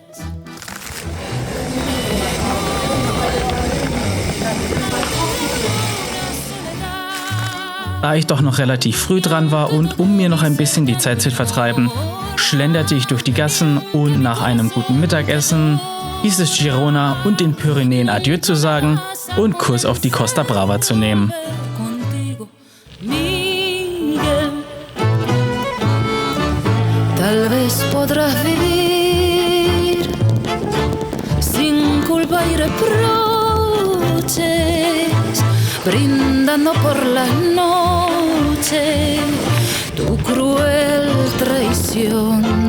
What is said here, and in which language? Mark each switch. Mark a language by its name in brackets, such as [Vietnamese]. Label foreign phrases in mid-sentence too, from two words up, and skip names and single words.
[German] Da ich doch noch relativ früh dran war und um mir noch ein bisschen die Zeit zu vertreiben, schlenderte ich durch die Gassen und nach einem guten Mittagessen hieß es Girona und den Pyrenäen Adieu zu sagen und Kurs auf die Costa Brava zu nehmen. [Spanish] Tal vez podrás vivir sin culpa y reproches, brindando por las noches tu cruel traición.